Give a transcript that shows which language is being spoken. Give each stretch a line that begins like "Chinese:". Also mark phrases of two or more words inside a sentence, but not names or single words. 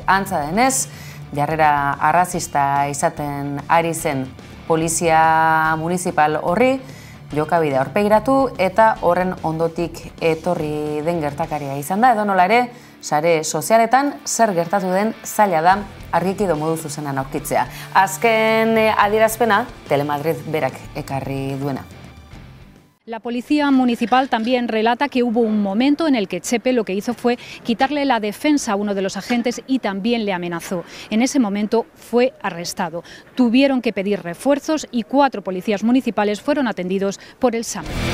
Basque: Antza denez, jarrera arrazista izaten ari zen polizia municipal horri, jokabidea aurpegiratu eta horren ondotik etorri den gertakaria izan da, edo nola ere, sare sozialetan zer gertatu den zaila da argiki edo modu zuzenan aurkitzea. Azken adierazpena, Telemadrid berak ekarri duena.
Spanish: La policía municipal también relata que hubo un momento en el que Txepe lo que hizo fue quitarle la defensa a uno de los agentes y también le amenazó. En ese momento fue arrestado. Tuvieron que pedir refuerzos y 4 policías municipales fueron atendidos por el SAMUR.